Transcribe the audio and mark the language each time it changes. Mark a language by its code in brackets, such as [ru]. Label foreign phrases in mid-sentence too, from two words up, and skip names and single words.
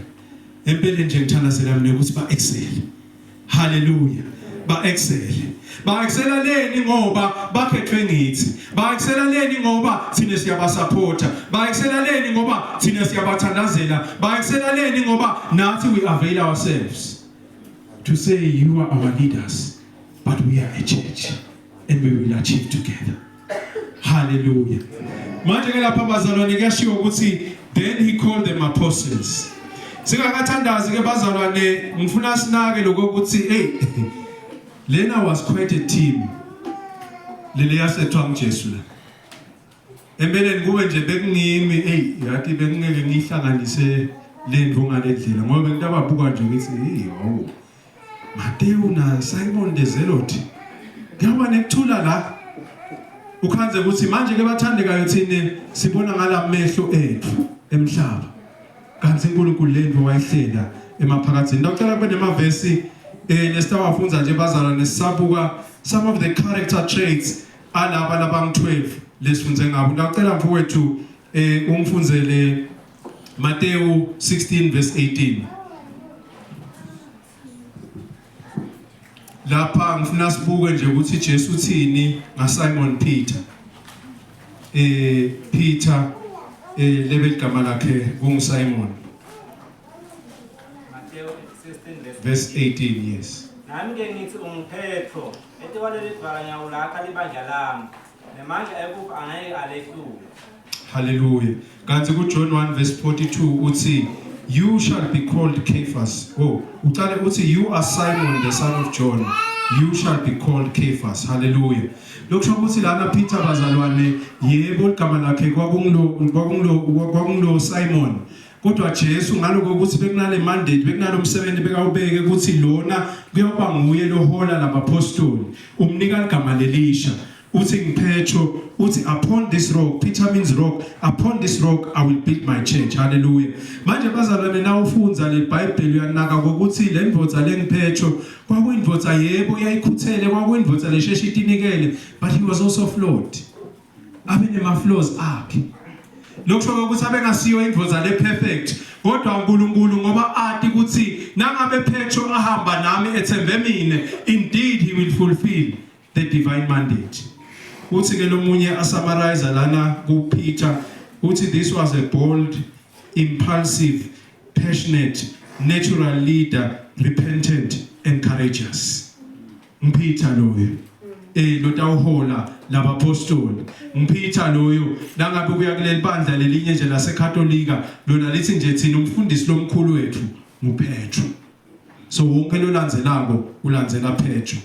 [ss] Empeleni nje ngithandazela mina ukuthi ba excel. Hallelujah. Ba excel leni ngoba bakhethwe ngithi. Ba excel leni ngoba thina siyabasupporta. Ba excel leni ngoba thina siyabathandazela. Ba excel leni ngoba nathi [en] we avail ourselves to say you are our leaders but we are a church and we will achieve together. [ss] Hallelujah. Manje ke lapha bazalwane kuyashiwo ukuthi [en] then he called them apostles. [ss] Singakathandazi ke bazalwane ngifuna sinake lokho ukuthi Lena [en] was quite a team. [ss] Lele yasethwa ngiJesu la. Empeleni kube nje bekungimi yathi bekungeke ngihlanganise lendvo ngalendlela ngoba ngitababuka nje ngithi hawu Mateyu na Simon the Zealot. Ngiyaba nekuthula la. Ukhanze ukuthi manje ke bathandekayo thina sibona ngalamehlo ethu emhlaba. Kanti uNkulunkulu lendvo wayihlela emaphakathini. Ngicela kube nemavesi nesitawafunza nje bazalwane sisabuka [en] some of the character traits [ss] alaba labangi12 lesifunze ngabo. Ngicela mfowethu umfunzele Mateyu 16 verse 18. Lapha ngifuna sibuke nje ukuthi Jesu uthini ngaSimon Peter. Peter lebe igama lakhe kunguSimon. Mateyu 16 [en] verse 18, yes. [ss] Nami ke ngithi ungiPetro etiwaleli dvakanya ulakha libandla lami nemandla ekufa angeke alehlule. Hallelujah. Kanti kuJohn 1 verse 42 uthi [en] you shall be called Cephas. [ss] Uqale uthi [en] you are Simon the son of John. You shall be called Cephas. [ss] Hallelujah. Lokho ukuthi lana Peter bazalwane yebo igama lakhe kwakungulo Simon. Kodwa Jesu ngaloko ukuthi bekunale mandate bekunalo umsebenzi bekawubeke ukuthi lona kuyoba nguye lohola labapostoli umnika igama lelisha uthi ngiPetro uthi [en] upon this rock, Peter means rock, upon this rock I will build my church. [ss] Hallelujah. Manje bazalwane na ufunza le Bible uyanaka ukuthi le ndvodza lengiPetro kwakuyindvodza yebo yayikhuthele kwakuyindvodza lesheshe itinikele [en] but he was also flawed. [ss] Abe nema flaws akhe. Lokho ukuthi abengasiyo indvodza le perfect kodwa uNkulunkulu ngoba athi ukuthi nangabe Petro ahamba nami ethembe mina [en] indeed he will fulfill the divine mandate. [ss] Uthi ke lomunye asummarize lana kuPeter uthi [en] this was a bold, impulsive, passionate, natural leader, repentant and courageous. [ss] Ngipitha loyo. Lotawuhola labapostoli. Ngipitha loyo nangabe kuya kuleli bandla lelinye nje laseKatolika lona lithi nje thina umfundisi lomkhulu wethu nguPetro. So wonke lo landzelako ulandzela Petro.